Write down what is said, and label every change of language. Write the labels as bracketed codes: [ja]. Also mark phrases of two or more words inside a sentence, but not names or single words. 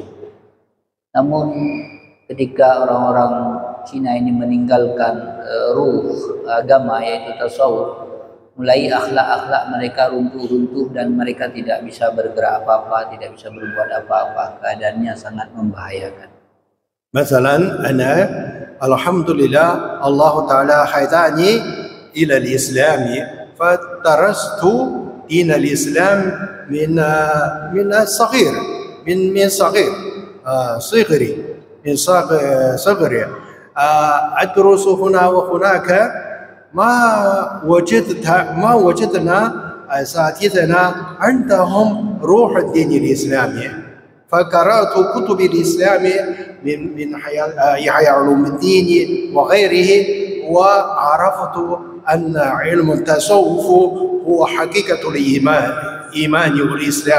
[id] Namun ketika orang-orang Cina ini meninggalkan ruh agama yaitu tasawuf, mulai akhlak-akhlak mereka runtuh-runtuh dan mereka tidak bisa bergerak apa-apa, tidak bisa berbuat apa-apa. Keadaannya sangat membahayakan. Misalnya, [ar] أنا الحمد لله الله تعالى هداني إلى الإسلام فدرست دين الإسلام من صغير من صغري أدرس هنا وهناك. ما وجدنا أساتذتنا عندهم روح الدين الإسلامي، فقرأت كتب الإسلام من يحيى علوم الدين وغيره، وعرفت أن علم التصوف هو حقيقة الإيمان والإسلام.